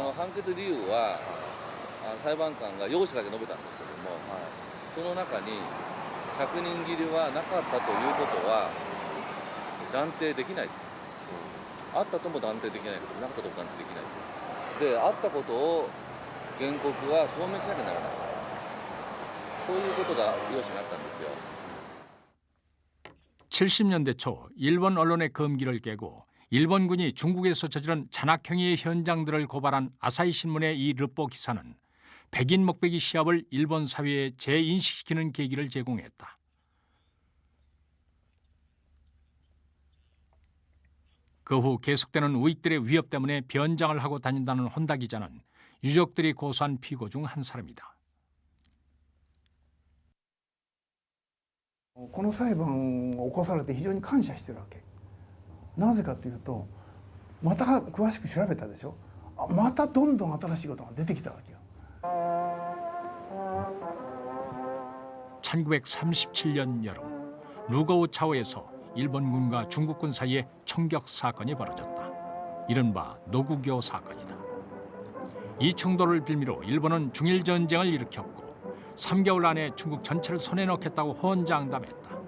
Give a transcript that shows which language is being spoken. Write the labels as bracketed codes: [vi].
[ja] 決理由は裁判官が容赦だけ述べたんですけども、その中に100人切りはなかったということは断定できない。あったとも断定できないです。なかったとも断定できないです。で、あったことを原告は証明しなきゃならない。そういうことが容赦になったんですよ。 [ko] 70년대 초 일본 언론의 금기를 깨고 일본군이 중국에서 저지른 잔악행위의 현장들을 고발한 아사히 신문의 이 르포 기사는 백인 먹배기 시합을 일본 사회에 재인식시키는 계기를 제공했다. 그 후 계속되는 우익들의 위협 때문에 변장을 하고 다닌다는 혼다 기자는 유족들이 고소한 피고 중 한 사람이다. [ja] この裁判を起こされて非常に感謝してるわけ。なぜかというと、また詳しく調べたでしょ。またどんどん新しいことが出てきたわけよ。 [ko] 1937년 여름 루거우 차오에서 일본군과 중국군 사이에 총격 사건이 벌어졌다. 이른바 노구교 사건이다. 이 충돌을 빌미로 일본은 중일 전쟁을 일으켰고 3개월 안에 중국 전체를 손에 넣겠다고 호언장담했다.